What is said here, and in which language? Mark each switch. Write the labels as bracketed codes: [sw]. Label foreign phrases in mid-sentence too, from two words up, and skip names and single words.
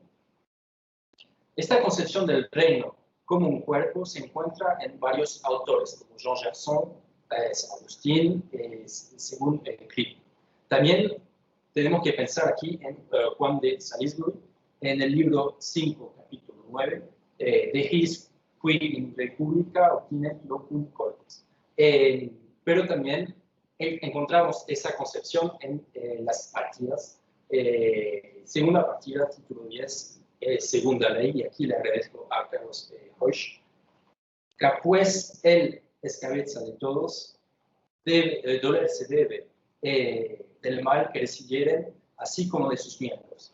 [es] Esta concepción del reino como un cuerpo se encuentra en varios autores, como Jean Gerson, San Agustín, según Cribbin. También tenemos que pensar aquí en Juan de Salisbury, en el libro 5, capítulo 9, de His qui in Republica obtinet locum coitus. Pero también encontramos esa concepción en las partidas. Segunda partida, título 10, segunda ley, y aquí le agradezco a Carlos Hoysch, que pues él es cabeza de todos, dolerse debe del mal que recibieren, así como de sus miembros.